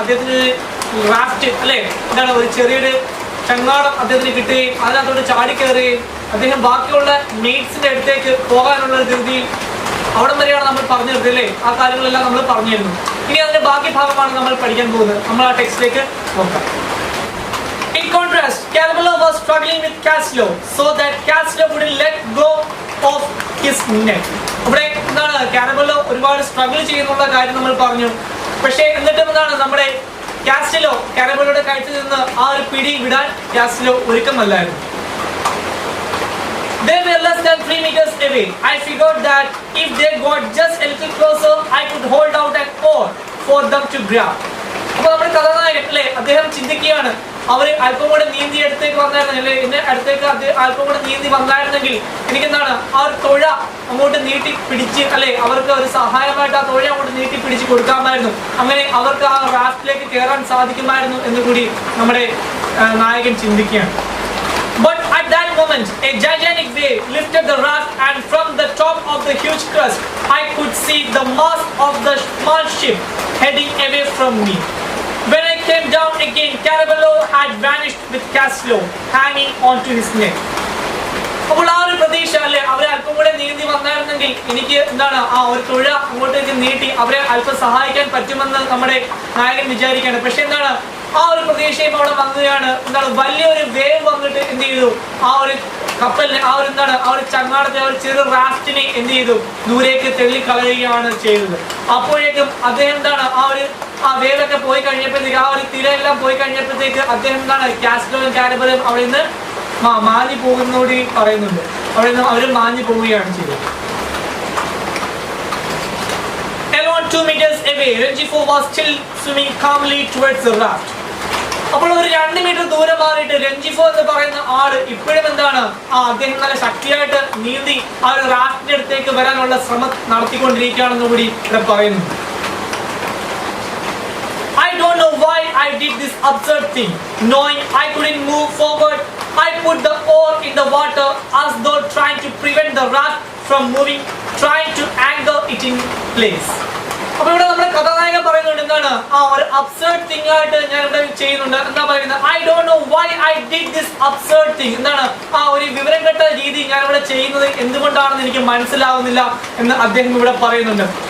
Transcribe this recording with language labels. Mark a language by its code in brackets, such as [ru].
[ml] അദ്ദേഹത്തിന് റാഫ്റ്റ് അല്ലേ, എന്താണ് ഒരു ചെറിയൊരു ചങ്ങാടം അദ്ദേഹത്തിന് കിട്ടുകയും അതിനകത്തോട്ട് ചാടിക്കയറുകയും അദ്ദേഹം ബാക്കിയുള്ള മെയ്റ്റ്സിന്റെ അടുത്തേക്ക് പോകാനുള്ള ഒരു ധൃതിയിൽ അവിടെ വരെയാണ് നമ്മൾ പറഞ്ഞു നിർത്തി അല്ലേ. ആ കാര്യങ്ങളെല്ലാം നമ്മൾ പറഞ്ഞിരുന്നു. ഇനി അതിന്റെ ബാക്കി ഭാഗമാണ് നമ്മൾ പഠിക്കാൻ പോകുന്നത്. നമ്മൾ ആ ടെക്സ്റ്റിലേക്ക് നോക്കാം. [en] In contrast, Carabello was struggling with Caslo so that Caslo wouldn't let go of his neck. [ml] ഇവിടെ എന്താണ് കാരബല്ലോ ഒരുപാട് സ്ട്രഗിൾ ചെയ്യുന്നുള്ള കാര്യം നമ്മൾ പറഞ്ഞു. പക്ഷേ എന്നിട്ടും എന്താണ് നമ്മുടെ കാരബല്ലോയുടെ കഴുത്തിൽ നിന്ന് ആ ഒരു പിടി വിടാൻ കാസ്റ്റിലോ ഒരുക്കമല്ലായിരുന്നു. [en] They were less than 3 meters away. I figured that if they got just a little closer, I could hold out an oar for them to grab. [ml] അപ്പോൾ നമ്മുടെ കഥാനായകൻ അല്ലേ, അദ്ദേഹം ചിന്തിക്കുകയാണ്, അവര് അല്പം കൂടെ നീന്തി അടുത്തേക്ക് വന്നായിരുന്നു അല്ലേ, എന്നെ അടുത്തേക്ക് അല്പം കൂടെ നീന്തി വന്നായിരുന്നെങ്കിൽ എനിക്കെന്താണ് ആ ഒരു തുഴ അങ്ങോട്ട് നീട്ടി പിടിച്ച് അല്ലെ, അവർക്ക് ഒരു സഹായമായിട്ട് ആ തുഴ അങ്ങോട്ട് നീട്ടി പിടിച്ച് കൊടുക്കാമായിരുന്നു. അങ്ങനെ അവർക്ക് ആ റാഫ്റ്റിലേക്ക് കയറാൻ സാധിക്കുമായിരുന്നു എന്ന് കൂടി നമ്മുടെ നായകൻ ചിന്തിക്കുകയാണ്. [en] But at that moment, a gigantic wave lifted the raft, and from the top of the huge crest, I could see the mast of the small ship heading away from me. When I came down again, Carabello had vanished with Caslo hanging onto his neck. [ml] അപ്പോൾ ആ ഒരു പ്രതീക്ഷ അല്ലെ, അവരെ അല്പം കൂടെ നീന്തി വന്നായിരുന്നെങ്കിൽ എനിക്ക് എന്താണ് ആ ഒരു തുഴ അങ്ങോട്ടേക്ക് നീട്ടി അവരെ അല്പം സഹായിക്കാൻ പറ്റുമെന്ന് നമ്മുടെ നായകൻ വിചാരിക്കുകയാണ്. പക്ഷെ എന്താണ് ആ ഒരു പ്രതീക്ഷയും അവിടെ വന്നതാണ്. എന്താണ് വലിയൊരു വേവ് വന്നിട്ട് എന്ത് ചെയ്തു, ആ ഒരു കപ്പലിനെ ആ ഒരു എന്താണ് ആ ഒരു ചങ്ങാടത്തെ ആ ഒരു ചെറു റാഫ്റ്റിനെ എന്ത് ചെയ്തു, ദൂരേക്ക് തെള്ളിക്കളയുകയാണ് ചെയ്തത്. അപ്പോഴേക്കും അദ്ദേഹം എന്താണ് ആ വേവൊക്കെ പോയി കഴിഞ്ഞപ്പോഴത്തേക്ക്, ആ ഒരു തിരയെല്ലാം പോയി കഴിഞ്ഞപ്പോഴത്തേക്ക് അദ്ദേഹം എന്താണ് കാസ്ലോയും കാരബലോയും അവിടെ നിന്ന് മാഞ്ഞു പോകുന്നോടി പറയുന്നുണ്ട്. അവിടെ നിന്ന് അവർ മാഞ്ഞു പോവുകയാണ് ചെയ്തത്. [en] 2 meters away, Rengifo was still swimming calmly towards the raft. [ml] അപ്പോൾ ഒരു 2 മീറ്റർ ദൂരം മാറിയിട്ട് രഞ്ജിഫോ എന്ന് പറയുന്ന ആള് ഇപ്പോഴും എന്താണ് അദ്ദേഹം നല്ല ശക്തിയായിട്ട് നീന്തി ആ ഒരു റാഫ്റ്റിന്റെ അടുത്തേക്ക് വരാനുള്ള ശ്രമം നടത്തിക്കൊണ്ടിരിക്കുകയാണെന്ന് കൂടി ഇവിടെ പറയുന്നു. [en] I don't know why I did this absurd thing. Knowing I couldn't move forward, I put the oar in the water as though trying to prevent the raft from moving, trying to anchor it in place. [ml] അപ്പോൾ ഇവിടെ നമ്മുടെ കഥാനായകൻ പറയുന്നുണ്ട് എന്താണ് ആ ഒരു absurd thing ആയിട്ട് ഞാൻ ഇവിടെ ചെയ്യുന്നുണ്ട്. എന്താ പറയുന്നത്, I don't know Y I did this absurd thing. എന്താണ് ആ ഒരു വിവരം കെട്ട രീതി ഞാൻ ഇവിടെ ചെയ്യുന്നത് എന്തുകൊണ്ടാണെന്ന് എനിക്ക് മനസ്സിലാവുന്നില്ല എന്ന് അദ്ദേഹം ഇവിടെ പറയുന്നുണ്ട്.